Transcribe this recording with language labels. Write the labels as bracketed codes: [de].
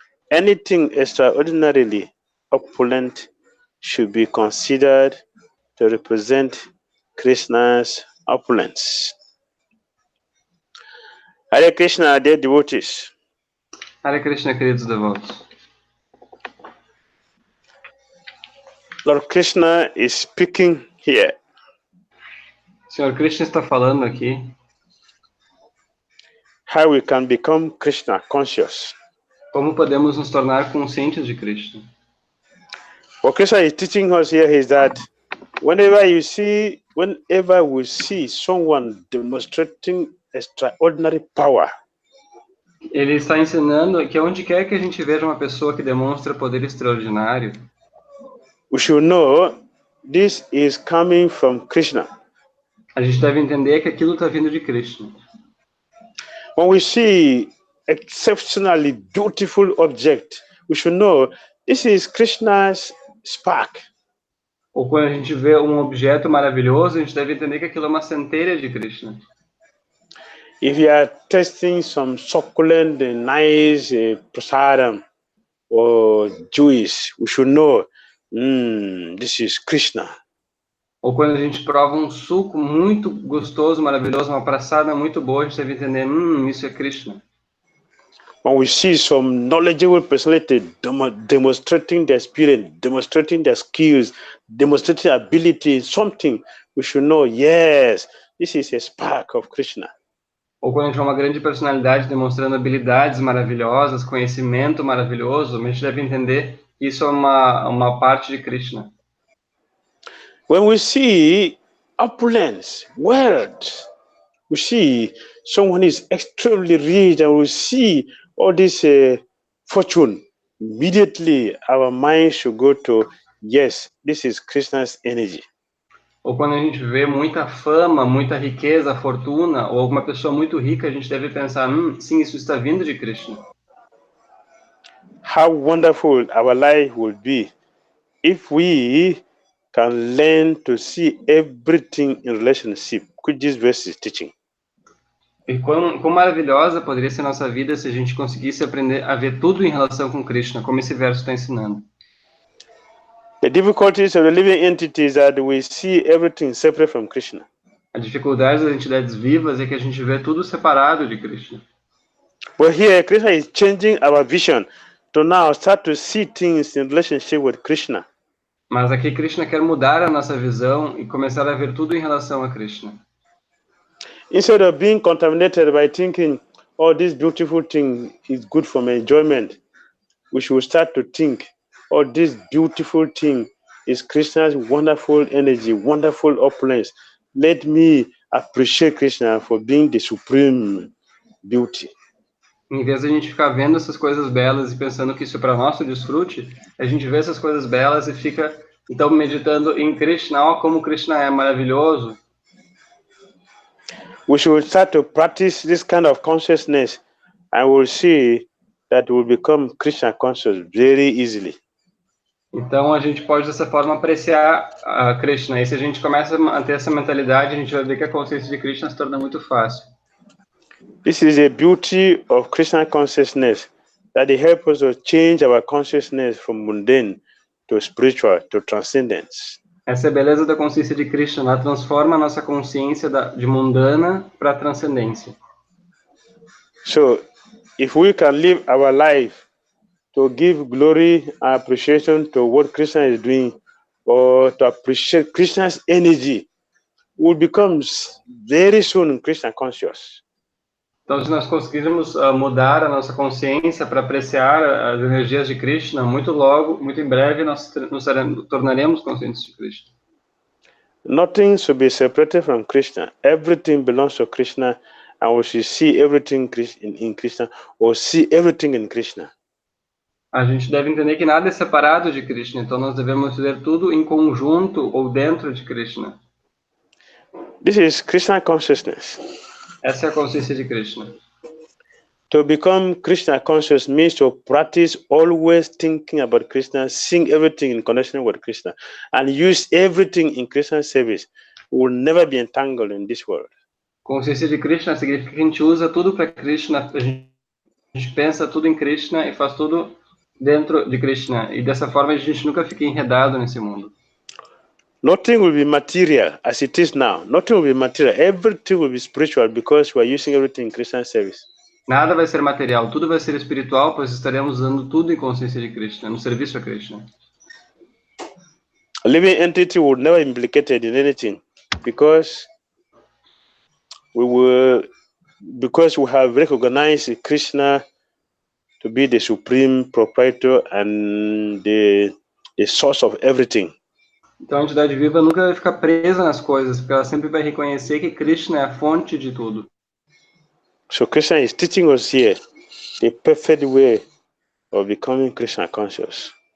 [en] Anything extraordinarily opulent should be considered to represent Krishna's opulence. Hare Krishna, dear devotees. [pt] Hare Krishna, queridos devotos. [en] Lord Krishna is speaking here. [pt] Senhor Krishna está falando aqui. [en] How we can become Krishna conscious. [pt] Como podemos nos tornar conscientes de Krishna? [en] What Krishna is teaching us here is that whenever we see someone demonstrating extraordinary power, [pt] ele está ensinando que onde quer que a gente veja uma pessoa que demonstra poder extraordinário, [en] we should know this is coming from Krishna. [pt] A gente deve entender que aquilo está vindo de Krishna. [en] When we see exceptionally beautiful object, we should know this is Krishna's spark. [pt] Ou quando a gente vê um objeto maravilhoso, a gente deve entender que aquilo é uma centelha de Krishna. [en] If you are tasting some succulent and nice prasadam or juice, we should know this is Krishna. [pt] Ou quando a gente prova um suco muito gostoso, maravilhoso, uma praçada muito boa, a gente deve entender, isso é Krishna. [en] When we see some knowledgeable personality demonstrating their experience, demonstrating their skills, demonstrating ability, something, we should know, yes, this is a spark of Krishna. [pt] Ou quando a gente vê uma grande personalidade demonstrando habilidades maravilhosas, conhecimento maravilhoso, a gente deve entender que isso é uma parte de Krishna. [en] When we see opulence, wealth, we see someone is extremely rich, and we see all this fortune. Immediately, our mind should go to, yes, this is Krishna's energy. [pt] Ou quando a gente vê muita fama, muita riqueza, fortuna, ou alguma pessoa muito rica, a gente deve pensar, sim, isso está vindo de Krishna. [en] How wonderful our life will be if we can learn to see everything in relationship, which this verse is teaching. [pt] E quão maravilhosa poderia ser a nossa vida se a gente conseguisse aprender a ver tudo em relação com Krishna, como esse verso está ensinando. [en] The difficulties of the living entity is that we see everything separate from Krishna. [pt] A dificuldade das entidades vivas é que a gente vê tudo separado de Krishna. [en] But here, Krishna is changing our vision to now start to see things in relationship with Krishna. [pt] Mas aqui Krishna quer mudar a nossa visão e começar a ver tudo em relação a Krishna. [en] Instead of being contaminated by thinking, oh, this beautiful thing is good for my enjoyment, we should start to think, oh, this beautiful thing is Krishna's wonderful energy, wonderful opulence. Let me appreciate Krishna for being the supreme beauty. [pt] Em vez de a gente ficar vendo essas coisas belas e pensando que isso é para nosso desfrute, a gente vê essas coisas belas e fica, então, meditando em Krishna, ó, como Krishna é maravilhoso. [en] We should start to practice this kind of consciousness, and we'll see that we'll become Krishna conscious very easily. [pt] Então, a gente pode, dessa forma, apreciar a Krishna. E se a gente começa a ter essa mentalidade, a gente vai ver que a consciência de Krishna se torna muito fácil. [en] This is a beauty of Krishna consciousness, that it helps us to change our consciousness from mundane to spiritual, to transcendence. [pt] Essa é a beleza da consciência de Krishna. Ela transforma a nossa consciência de mundana para a transcendência. [en] So, if we can live our life to give glory and appreciation to what Krishna is doing, or to appreciate Krishna's energy, we'll become very soon Krishna conscious. [pt] Então, se nós conseguirmos mudar a nossa consciência para apreciar as energias de Krishna, muito logo, muito em breve, nós nos tornaremos conscientes de Krishna. [en] Nothing should be separated from Krishna. Everything belongs to Krishna, and we should see everything in Krishna, or see everything in Krishna. [pt] A gente deve entender que nada é separado de Krishna, então nós devemos ver tudo em conjunto ou dentro de Krishna. [en] This is Krishna consciousness. [pt] Essa é a consciência de Krishna. [en] To become Krishna conscious means to practice always thinking about Krishna, seeing everything in connection with Krishna, and use everything in Krishna's service. We will never be entangled in this world. [pt] Consciência de Krishna significa que a gente usa tudo para Krishna, a gente pensa tudo em Krishna e faz tudo dentro de Krishna. E dessa forma a gente nunca fica enredado nesse mundo. [en] Nothing will be material as it is now. Nothing will be material. Everything will be spiritual because we are using everything in Krishna's service. [pt] Nada vai ser material, tudo vai ser espiritual, pois estaremos usando tudo em consciência de Krishna, no serviço a Krishna. [en] A living entity would never be implicated in anything because we have recognized Krishna to be the supreme proprietor and the source of everything. [pt] Então a entidade viva nunca vai ficar presa nas coisas, porque ela sempre vai reconhecer que Krishna é a fonte de tudo. [en] So Krishna is teaching us here the perfect way of becoming Krishna conscious.